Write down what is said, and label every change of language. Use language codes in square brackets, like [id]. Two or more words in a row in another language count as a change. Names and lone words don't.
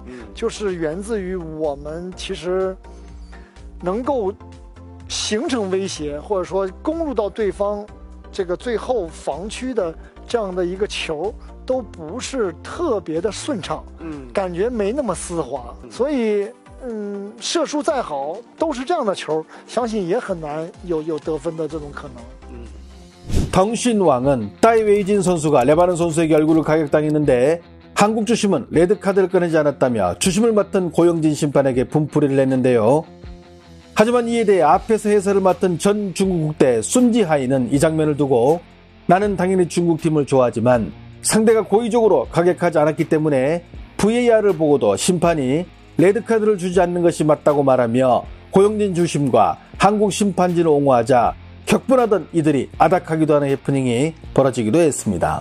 [zh] 就是源自于我们其实能够形成威胁，或者说攻入到对方这个最后防区的这样的一个球，都不是特别的顺畅，感觉没那么丝滑，所以射术再好，都是这样的球，相信也很难有得分的这种可能。 [ko] 덩신왕은 따이웨이진 선수가 레바논 선수에게 얼굴을 가격당했는데 한국 주심은 레드카드를 꺼내지 않았다며 주심을 맡은 고영진 심판에게 분풀이를 냈는데요. 하지만 이에 대해 앞에서 해설을 맡은 전 중국 국대 순지하이는 이 장면을 두고 나는 당연히 중국팀을 좋아하지만 상대가 고의적으로 가격하지 않았기 때문에 VAR을 보고도 심판이 레드카드를 주지 않는 것이 맞다고 말하며 고영진 주심과 한국 심판진을 옹호하자 격분하던 이들이 아닥하기도 하는 해프닝이 벌어지기도 했습니다.